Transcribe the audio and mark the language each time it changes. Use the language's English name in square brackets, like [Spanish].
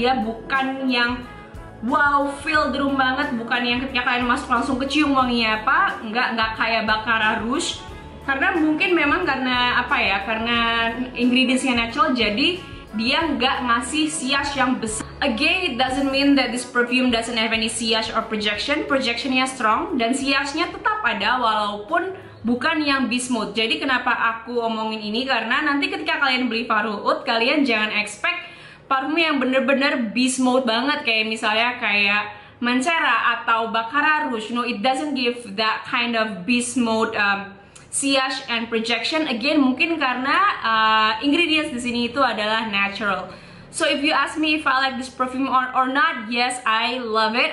[Indonesian] Dia bukan yang wow, [English] feel the room [Indonesian] banget, bukan yang ketika kalian masuk langsung kecium wanginya apa, nggak kayak Baccarat Rouge. Karena mungkin memang karena apa ya, karena ingredientsnya natural, jadi dia nggak ngasih sias yang besar. [English] Again, it doesn't mean that this perfume doesn't have any sias or projection. [Indonesian] Projectionnya strong dan siasnya tetap ada walaupun bukan yang beast mode. Jadi kenapa aku omongin ini, karena nanti ketika kalian beli Fahrul Oud, kalian jangan expect parfum yang bener-bener beast mode banget, kayak misalnya kayak Mancera atau Baccarat Rouge. [English] No, it doesn't give that kind of beast mode sias and projection. [Indonesian] Again, mungkin karena ingredients di sini itu adalah natural. [English] So if you ask me if I like this perfume or not, yes, I love it.